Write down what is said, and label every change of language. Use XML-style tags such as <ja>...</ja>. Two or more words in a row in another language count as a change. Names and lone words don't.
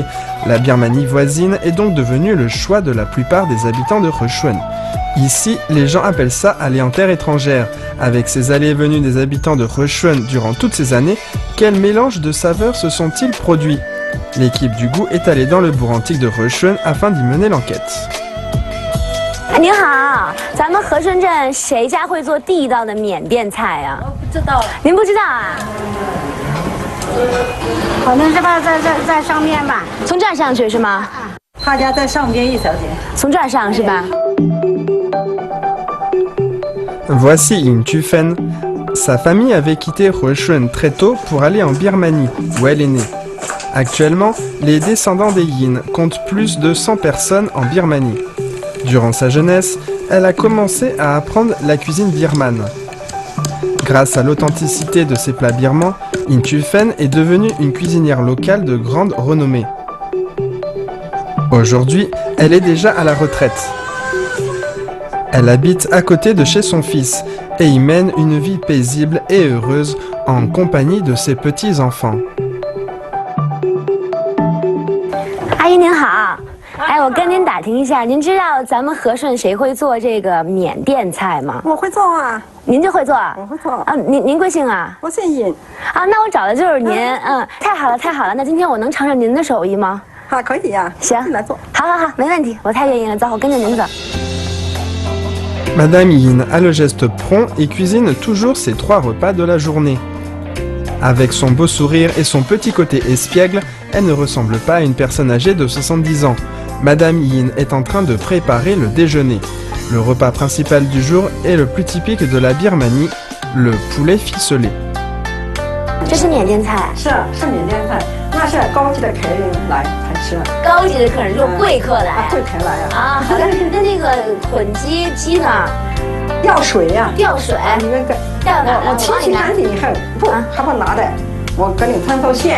<fr>La Birmanie voisine est donc devenue le choix de la plupart des habitants de Rechuan. Ici, les gens appellent ça aller en terre étrangère. Avec ces allées et venues des habitants de Rechuan durant toutes ces années, quel mélange de saveurs se sont-ils produits? L'équipe du goût est allée dans le bourg antique de Rechuan afin d'y mener l'enquête.</fr> <zh>您好，咱们和顺镇谁家会做地道的缅甸菜啊？我不知道。您不知道啊？可能是吧，在上面吧。从这儿上去是吗？他家在上边一小节。从这儿上是吧？</zh> <fr>Voici Ying Chufen. Sa famille avait quitté Rechuan très tôt pour aller en Birmanie, où elle est née. Actuellement, les descendants des Yin comptent plus de 100 personnes en Birmanie. Durant sa jeunesse, elle a commencé à apprendre la cuisine birmane. Grâce à l'authenticité de ses plats birmans, In Chu-fen est devenue une cuisinière locale de grande renommée. Aujourd'hui, elle est déjà à la retraite. Elle habite à côté de chez son fils et y mène une vie paisible et heureuse en compagnie de ses petits-enfants.</fr> <zh>阿姨您好，哎，我跟您打听一下，您知道咱们和顺谁会做这个缅甸菜吗？我会做啊。您就会做？我会做啊。您贵姓啊？我姓尹。啊，那我找的就是您。太好了太好了，那今天我能尝尝您的手艺吗？好，可以呀。行，来做。好，没问题，我太愿意了。走，我跟着您走。</zh> <fr>Madame Yin a le geste prompt et cuisine toujours ses 3 repas de la journée. Avec son beau sourire et son petit côté espiègle, elle ne ressemble pas à une personne âgée de 70 ans. Madame Yin est en train de préparer le déjeuner. Le repas principal du jour est le plus typique de la Birmanie, le poulet ficelé.</fr> <zh>这是缅甸菜，是缅甸菜，那是高级的客人来才吃。高级的客人，就是贵客来。贵客来啊。啊，好的。那个混鸡呢？吊水呀。吊水。你那个吊哪？我清洗干净以后，不，还不拿的，我给你穿做馅。</zh>